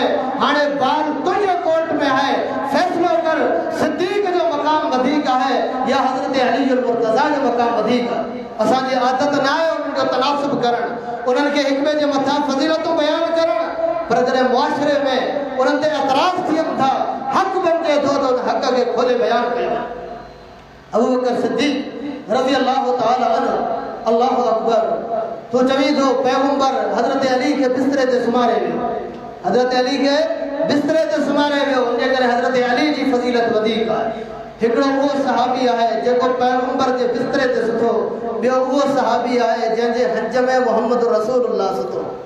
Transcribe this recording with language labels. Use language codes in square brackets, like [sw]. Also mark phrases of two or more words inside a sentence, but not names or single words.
[sd] हाणे बाल तुंहिंजे कोर्ट में आहे, फ़ैसिलो कर, सिद्दीक़ जो मक़ाम वधीक आहे या हज़रत अली मुर्तज़ा जो मक़ाम वधीक आहे। असांजी आदत न आहे उन्हनि जो तनासुब करणु, उन्हनि खे हिक ॿिए जे मथां फ़ज़ीलतूं बयानु करणु। पर जॾहिं मुआशिरे में उन्हनि ते एतराज़ थियनि था, हक़ बणिजे थो त उन हक़ खे खोले बयानु कयो। अबू बकर सिद्दीक़ [ar] رضي الله تعالى عنه, الله أكبر. [sd] तो चवी थो पैगंबर हज़रत अली खे बिस्तरे ते सुम्हारे वियो, हज़रत अली खे बिस्तरे ते सुम्हारे वियो। उनजे करे हज़रत अली जी फ़ज़ीलत वधीक आहे। हिकिड़ो उहो सहाबी आहे जेको पैगंबर जे बिस्तरे ते सुठो, ॿियो उहो सहाबी आहे जंहिंजे हज में मोहम्मद रसूलुल्लाह सुठो।